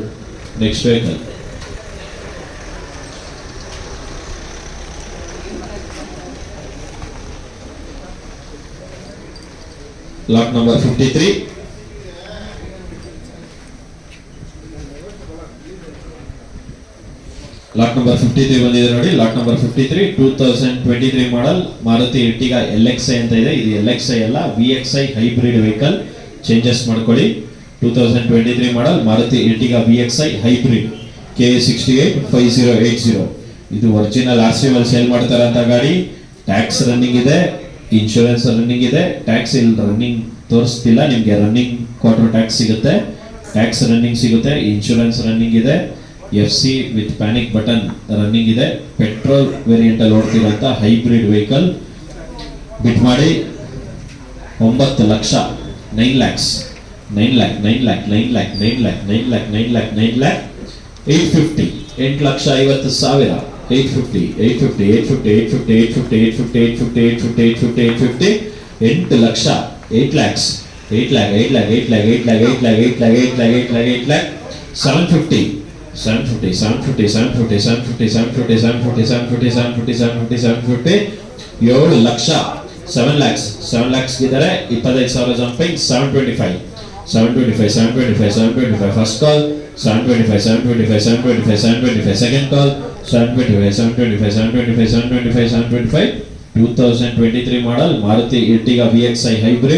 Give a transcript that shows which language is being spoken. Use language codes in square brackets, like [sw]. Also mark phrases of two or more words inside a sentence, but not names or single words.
[en] Next vehicle. Lot number 53. lot number [kn] 53 ಬಂದಿದೆ ನೋಡಿ. [en] lot number [kn] 53 2023 ಮಾಡಲ್ ಮಾರುತಿ ಎರ್ಟಿಗಾ LXi ಅಂತ ಇದೆ. ಇದು LXi ಅಲ್ಲ, VXi [en] hybrid vehicle. [kn] ಚೇಂಜಸ್ ಮಾಡ್ಕೊಳ್ಳಿ. 2023 ಮಾಡಲ್ ಮಾರುತಿ ಎರ್ಟಿಗಾ VXi ಹೈಬ್ರಿಡ್ KA685080. ಇದು ಒರಿಜಿನಲ್ RC ಮೇಲೆ ಸೇಲ್ ಮಾಡ್ತಾರಂತ ಗಾಡಿ. [en] tax running [kn] ಇದೆ, [en] insurance running [kn] ಇದೆ. ಟ್ಯಾಕ್ಸ್ ಇಲ್ಲಿ ರನ್ನಿಂಗ್ ತೋರಿಸ್ತಿಲ್ಲ ನಿಮಗೆ. [en] running quarter tax [kn] ಸಿಗುತ್ತೆ, [en] tax running [kn] ಸಿಗುತ್ತೆ, [en] insurance running [kn] ಇದೆ. [en] FC with panic button running [kn] ಇದೆ. [en] petrol variant [kn] ಅಲ್ಲಿ ಓಡ್ತಿರೋಂಥ [en] hybrid vehicle. [kn] ಬಿಟ್ ಮಾಡಿ 9 ಲಕ್ಷ, 9 lakhs, 9 lakh, 9 lakh, 9 lakh, 9 lakh, 9 lakh, 9 lakh, 9 lakh, 850, 8,50,000, 850, 850, 850, 850, 850, 850, 850, 850, 850, 8 ಲಕ್ಷ, 8 lakhs, 8 lakh, 8 lakh, 8 lakh, 8 lakh, 8 lakh, 8 lakh, 8 lakh, 8 lakh, 8 lakh, 750, 750, 750, 750, 750, 750, 750, 750, 750, 750, 750, 7 ಲಕ್ಷ, 7 lakhs, 7 lakhs ಗಿದ್ದಾರೆ. 25,000 ಜಂಪಿಂಗ್. 725, 725, 725, 725 [en] first call. [kn] 725, 725, 725, 725 [en] second call. [kn] 725, 725, 725, 725, 725 2023 ಮಾಡಲ್ ಮಾರುತಿ ಎರ್ಟಿಗಾ VXi [en] ಹೈಬ್ರಿಡ್.